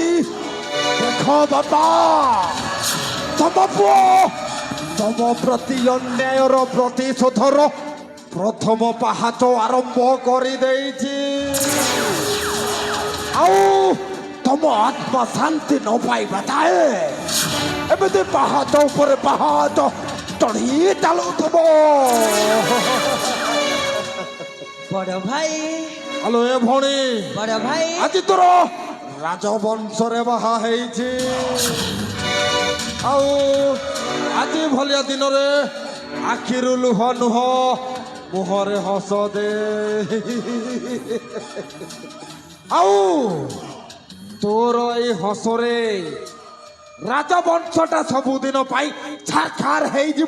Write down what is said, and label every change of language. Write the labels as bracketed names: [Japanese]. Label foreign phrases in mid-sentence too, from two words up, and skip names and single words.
[Odia] ଦେଖ ବାପା, ତମ ପୁଅ ତମ ପ୍ରତି ଅନ୍ୟାୟର ପ୍ରତିଶୋଧର ପ୍ରଥମ ପାହାଚ ଆରମ୍ଭ କରିଦେଇଛି। ଆଉ ତମ ଆତ୍ମା ଶାନ୍ତି ନ ପାଇବା ଥାଏ ଏମିତି ପାହାଚ ଉପରେ ପାହାଚ ଚଢ଼ି ଚାଲୁଥିବ। ବଡ଼ ଭାଇ ହ୍ୟାଲୋ ଏ ଭଉଣୀ, ବଡ଼ ଭାଇ ଆଜି ତୋର ରାଜବଂଶରେ ବାହା ହେଇଛି। ଆଉ ଆଜି ଭଳିଆ ଦିନରେ ଆଖିରୁ ଲୁହ ନୁହଁ, ମୁହଁରେ ହସ ଦେ। ଆଉ ତୋର ଏଇ ହସରେ ରାଜବଂଶଟା ସବୁଦିନ ପାଇଁ ଛାରଖାର ହେଇଯିବ।